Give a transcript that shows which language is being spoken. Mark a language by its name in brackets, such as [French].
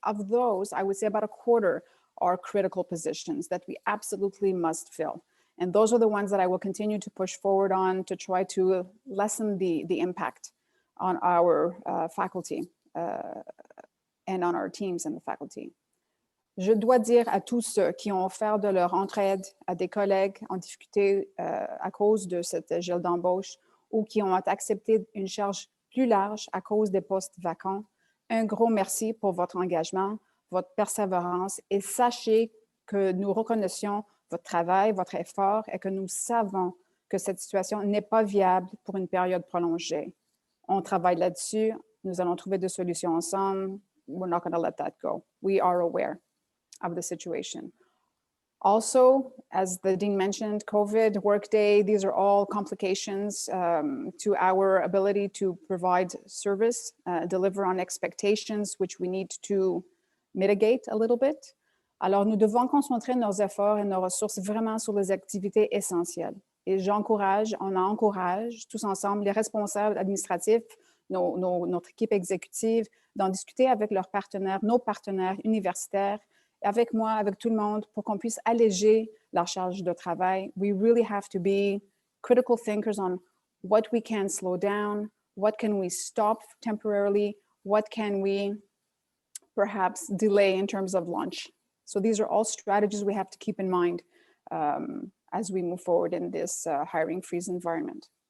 [English] Of those, I would say about a quarter are critical positions that we absolutely must fill. And those are the ones that I will continue to push forward on to try to lessen the impact on our faculty and on our teams and the faculty. [French] Je dois dire à tous ceux qui ont offert de leur entraide à des collègues en difficulté à cause de cette gel d'embauche ou qui ont accepté une charge plus large à cause des postes vacants, un gros merci pour votre engagement, votre persévérance, et sachez que nous reconnaissons votre travail, votre effort, et que nous savons que cette situation n'est pas viable pour une période prolongée. On travaille là-dessus. Nous allons trouver des solutions ensemble. [English] We're not going to let that go. We are aware of the situation. Also, as the Dean mentioned, COVID, Workday, these are all complications to our ability to provide service, deliver on expectations, which we need to mitigate a little bit. [French] Alors, nous devons concentrer nos efforts et nos ressources vraiment sur les activités essentielles. Et on encourage tous ensemble les responsables administratifs, notre équipe exécutive, d'en discuter avec leurs partenaires, nos partenaires universitaires, avec moi, avec tout le monde, pour qu'on puisse alléger la charge de travail. [English] We really have to be critical thinkers on what we can slow down, what can we stop temporarily, what can we perhaps delay in terms of launch. So these are all strategies we have to keep in mind as we move forward in this hiring freeze environment.